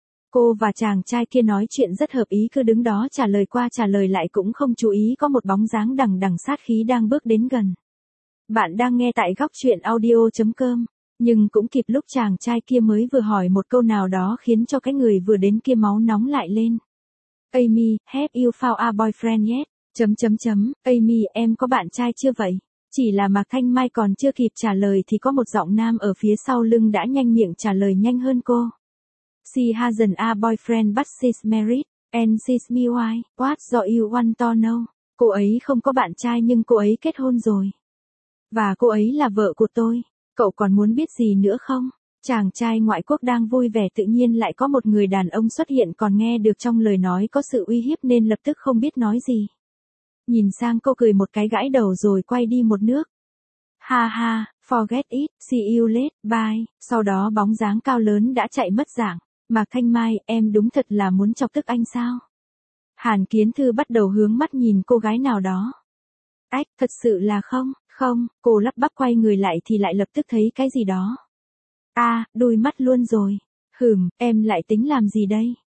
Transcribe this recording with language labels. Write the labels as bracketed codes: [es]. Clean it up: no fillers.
[vi] Cô và chàng trai kia nói chuyện rất hợp ý, cứ đứng đó trả lời qua trả lời lại cũng không chú ý có một bóng dáng đằng đằng sát khí đang bước đến gần. Bạn đang nghe tại góc truyện audio.com, nhưng cũng kịp lúc chàng trai kia mới vừa hỏi một câu nào đó khiến cho cái người vừa đến kia máu nóng lại lên. [en] Amy, have you found a boyfriend yet? [vi] Chấm chấm chấm, Amy, em có bạn trai chưa vậy? Chỉ là Mạc Thanh Mai còn chưa kịp trả lời thì có một giọng nam ở phía sau lưng đã nhanh miệng trả lời nhanh hơn cô. [en] She hasn't a boyfriend but she's married, and she's me why, what do you want to know? [vi] Cô ấy không có bạn trai nhưng cô ấy kết hôn rồi. Và cô ấy là vợ của tôi, cậu còn muốn biết gì nữa không? Chàng trai ngoại quốc đang vui vẻ tự nhiên lại có một người đàn ông xuất hiện, còn nghe được trong lời nói có sự uy hiếp nên lập tức không biết nói gì. Nhìn sang cô cười một cái gãi đầu rồi quay đi một nước. [en] Ha ha, forget it, see you later, bye. [vi] Sau đó bóng dáng cao lớn đã chạy mất dạng. Mạc Thanh Mai, em đúng thật là muốn chọc tức anh sao? Hàn Kiến Thư bắt đầu hướng mắt nhìn cô gái nào đó. Ách, thật sự là không, không, cô lắp bắp quay người lại thì lại lập tức thấy cái gì đó. À, đôi mắt luôn rồi. Hửm, em lại tính làm gì đây?